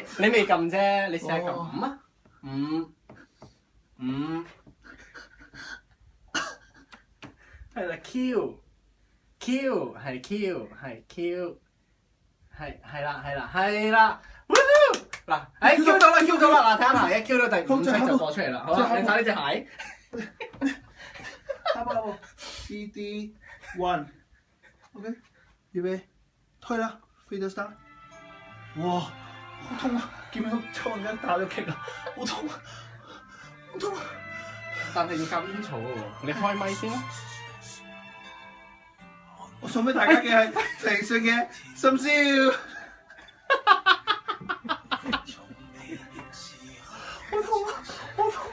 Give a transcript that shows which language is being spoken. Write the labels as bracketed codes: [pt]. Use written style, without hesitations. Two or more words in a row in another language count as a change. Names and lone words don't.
[yue] 你未撳啫，你試下撳5啊，5，係啦 Q 係 Q 係 Q 係啦，嗱Q 到啦 Q 到啦，嗱睇下嗱一 Q 到第5 track 就播出嚟啦，好啦，你睇呢隻鞋。下一步 CD 1，OK， 預備，推啦 ， [en] Free the start。 [yue] 哇，好痛啊！見唔見到抽緊筋打咗棘啊？好痛啊！好痛啊！但係要夾煙草喎，你開咪先啦。我送俾大家嘅係陳奕迅嘅《深宵》。好痛啊！好痛！